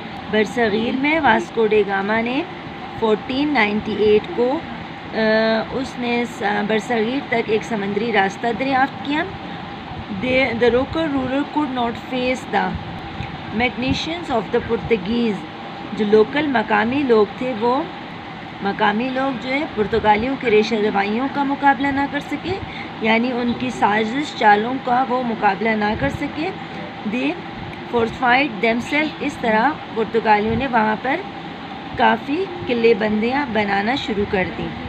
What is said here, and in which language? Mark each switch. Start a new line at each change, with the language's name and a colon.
Urdu: برصغیر میں Vasco da Gama نے 1498 کو اس نے برصغیر تک ایک سمندری راستہ دریافت کیا.
English: The local ruler could not face the mechanisms of the Portuguese.
Urdu: جو لوکل مقامی لوگ تھے، وہ مقامی لوگ جو ہے پرتگالیوں کے ریشہ روائیوں کا مقابلہ نہ کر سکے، یعنی ان کی سازش چالوں کا وہ مقابلہ نہ کر سکے.
English: They fortified themselves.
Urdu: اس طرح پرتگالیوں نے وہاں پر کافی قلعے بندیاں بنانا شروع کر دیں.